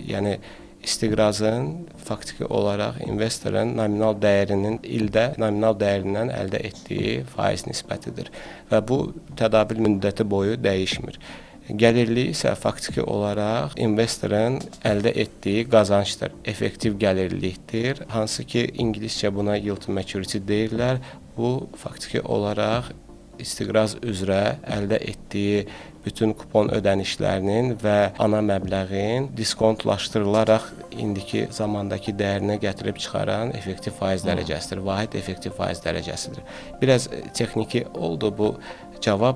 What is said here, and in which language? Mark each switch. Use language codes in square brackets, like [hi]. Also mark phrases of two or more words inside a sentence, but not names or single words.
[az] Yəni istiqrazın faktiki olaraq investorun nominal dəyərinin ildə nominal dəyərindən əldə etdiyi faiz nisbətidir və bu tədavül müddəti boyu dəyişmir. Gəlirlik isə faktiki olaraq investorun əldə etdiyi qazancdır, effektiv gəlirlikdir. Hansı ki, ingiliscə buna [en] yield to maturity [az] deyirlər. Bu faktiki olaraq istiqraz üzrə əldə etdiyi bütün kupon ödənişlərinin və ana məbləğin diskontlaşdırılaraq indiki zamandakı dəyərinə gətirib çıxaran effektiv faiz dərəcəsidir. Vahid effektiv faiz dərəcəsidir. Biraz texniki oldu bu cavab.